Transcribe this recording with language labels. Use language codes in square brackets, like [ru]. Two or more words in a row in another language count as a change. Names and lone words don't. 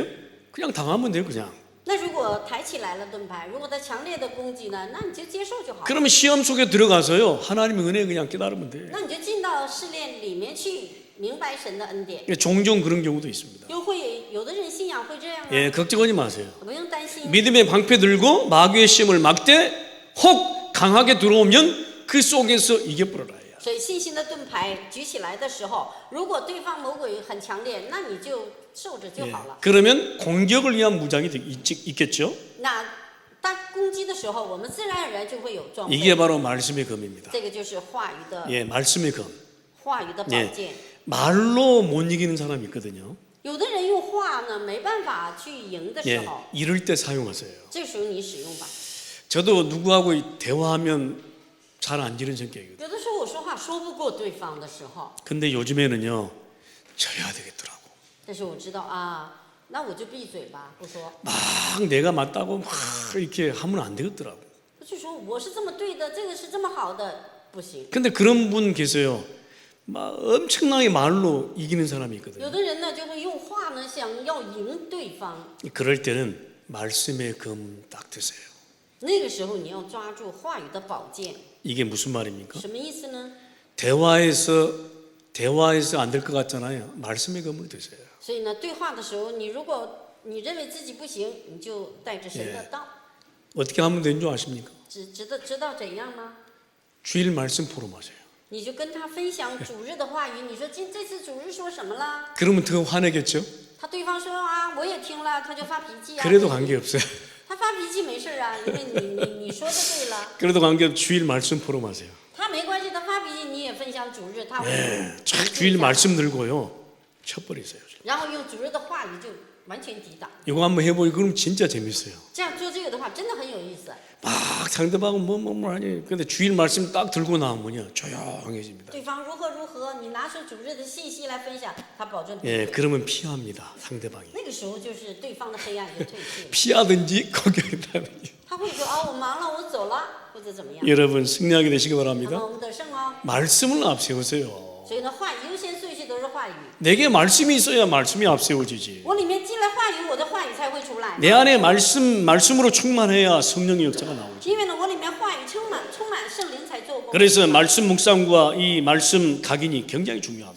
[ko] 그냥 당하면 돼요, 그냥. [zh] 那如果抬起来了盾牌，如果它强烈的攻击呢，那你就接受就好了。 [ko] 그러면 시험 속에 들어가서요, 하나님의 은혜 그냥 깨달으면 돼. [zh] 那你就进到试炼里面去，明白神的恩典。 [ko] 종종 그런 경우도 있습니다. [zh] 又会有的人信仰会这样啊， [ko] 예, 걱정하지 마세요. [zh] 不用担心。 [ko] 믿음의 방패 들고 마귀의 시험을 막되 혹 강하게 들어오면 그 속에서 이겨버려라. [zh] 所以信心的盾牌举起来的时候，如果对方魔鬼很强烈，那你就受着就 [ko] 예, [zh] 好了。 [ko] 그러면 공격을 위한 무장이 있겠죠? [zh] 那当攻击的时候，我们自然而然就会有装备。 [ko] 이게 바로 말씀의 검입니다. [zh] 这个就是话语的 [ko] 예, 말씀의 검. [zh] 话语的宝 [ko] 예, [zh] 剑。 [ko] 말로 못 이기는 사람이 있거든요. [zh] 有的人用话呢没办法去赢的时 [ko] 예, [zh] 候， [ko] 이럴 때 사용하세요. [zh] 这时候你使用吧。 [ko] 저도 누구하고 대화하면 잘 안 지는 성격이거든요. [zh] 有的时候我说话说不过对方的时候， [ko] 근데 요즘에는요, 져야 되겠더라고. [zh] 但是我知道啊，那我就闭嘴吧，不说。 [ko] 막 내가 맞다고 막 이렇게 하면 안 되겠더라고. [zh] 我就说我是这么对的，这个是这么好的，不行。 [ko] 근데 그런 분 계세요. 막 엄청나게 말로 이기는 사람이 [zh] 有 [ko] 있거든요. [zh] 的人呢就会用话呢想要赢对方， [ko] 그럴 때는 말씀의 검 딱 드세요. [zh] 那个时候你要抓住话语的宝剑。 [ko] 이게 무슨 말입니까? [zh] 什么意思呢？ [ko] 대화에서 안 될 것 같잖아요. 말씀의 검을 드세요. [zh] 所以呢，对话的时候，你如果你认为自己不行，你就带着神的道。 [ko] 어떻게 하면 되는 줄 아십니까? [zh] 知道怎样吗？ [ko] 주일 말씀 포럼하세요. [zh] 你就跟他分享主日的话语，你说这次主日说什么了？ [ko] 그러면 더 화내겠죠? [zh] 他对方说啊，我也听了，他就发脾气啊。 [ko] 그래도 관계없어요. [zh] 他发脾气没事啊，因为你说的对了， [ko] 그래도 관계없이 주일 말씀 포럼하세요. [zh] 他没关系，他发脾气你也分享主日，他会 [ko] 쫙 주일 말씀 들고요. 쳐버리세요. [zh] 然后用主日的话语就完全抵挡。 [ko] 이거 한번 해보니 그럼 진짜 재밌어요. [zh] 这样做这个的话，真的很有意思。 [ko] 막 상대방은 뭐 하니. 근데 주일 말씀 딱 들고 나오면요. 조용해집니다. [zh] 对方如何如何，你拿出主日的信息来分享，他保证不 [ko] 예, [zh] 会。 [ko] 그러면 피합니다. 상대방이. [zh] 那个时候就是对方的黑暗就退去了， [ko] 피하든지 공격하든지. [zh] 他会说啊，我忙了，我走了，或者怎么样。 [ko] 여러분 승리하게 되시기 [zh] 那么 [ko] 바랍니다. [zh] 我们得胜哦。 [ko] 말씀을 앞세우세요. [zh] 所以呢，话语优先顺序都是话语。 [ko] 내게 말씀이 있어야 말씀이 앞세워지지. [zh] 我里面进来话语，我的话语才会出来。 [ko] 내 안에 말씀으로 충만해야 성령의 역사가 나오죠. [zh] 因为呢，我里面话语充满圣灵才做工。 [ko] 그래서 말씀 묵상과 이 말씀 각인이 굉장히 중요합니다.